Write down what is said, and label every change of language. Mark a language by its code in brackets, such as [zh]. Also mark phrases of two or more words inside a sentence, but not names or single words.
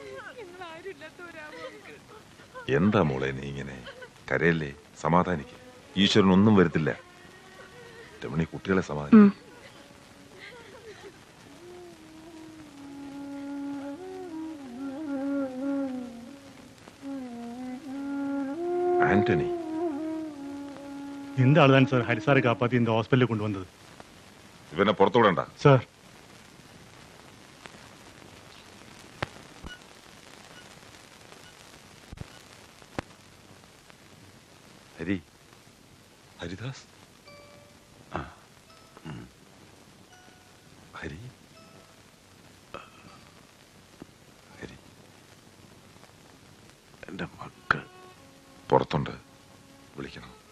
[ml] എന്താ മോളെ നീ ഇങ്ങനെ കരയല്ലേ? സമാധാനിക്ക്. ഈശ്വരൻ ഒന്നും വരുത്തില്ല. രമണി, കുട്ടികളെ സമാധാനിക്കും. ആന്റണി, [ta] இந்த ஆளுதான் சார் ஹரிசாரை காப்பாத்தி இந்த ஹாஸ்பிட்டலுக்கு கொண்டு வந்தது. [ml] ഇവനെ പുറത്തുവിടണ്ട சார். ഹരി, ഹരിദാസ്, ഹരി, ഹരി, എന്റെ മക്കൾ പുറത്തുണ്ട്, വിളിക്കണം.